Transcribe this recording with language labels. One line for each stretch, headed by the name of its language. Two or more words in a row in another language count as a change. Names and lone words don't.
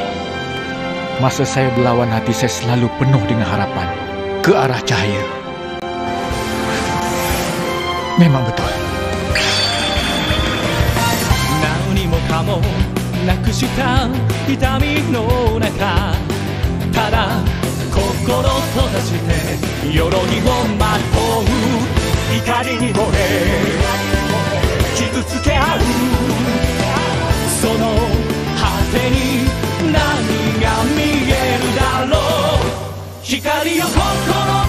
Malay: Masa saya berlawan hati, saya selalu penuh dengan harapan ke arah cahaya. Memang betul.
Japanese: 何もかもなくした痛みの中ただ心閉ざして鎧をまとう怒りに燃え傷つけ合うその果てに何が見えるだろう光よ心